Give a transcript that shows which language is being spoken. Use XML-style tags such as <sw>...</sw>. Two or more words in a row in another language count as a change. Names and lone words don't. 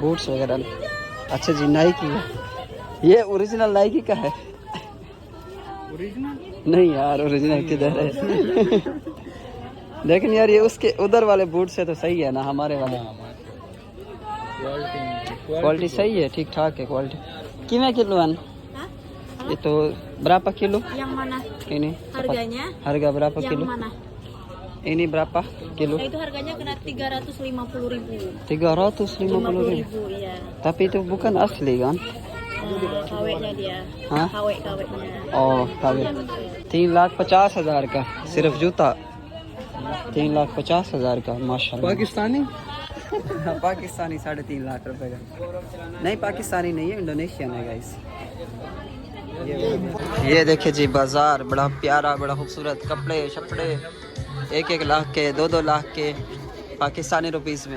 <hi>बूट्स वगैरह, अच्छा जी नाइकी है, ये ओरिजिनल नाइकी का है। ओरिजिनल नहीं यार, ओरिजिनल किधर है? लेकिन यार ये उसके उधर वाले बूट से तो सही है ना, हमारे वाले क्वालिटी सही है, ठीक ठाक है क्वालिटी।</hi> <id>कितना kiloan? Itu berapa kilo? Yang mana? Ini Harganya? Harga berapa Yang kilo? mana? Ini berapa kilo? Nah, itu harganya kena 350.000. 350.000. Iya. Tapi itu bukan asli kan? KW-nya dia. Hah? KW-nya. Oh, KW.</id> <hi>3,50,000 का सिर्फ जूता, 3,50,000 का माशाल्लाह। पाकिस्तानी? पाकिस्तानी 3.5 लाख रुपए का। नहीं पाकिस्तानी नहीं है, इंडोनेशियन है गाइस। ये देखिए जी बाज़ार बड़ा प्यारा, बड़ा खूबसूरत, कपड़े शपड़े 1-1 लाख के, 2-2 लाख के</hi> <en>Pakistani rupees</en> <hi>में।</hi>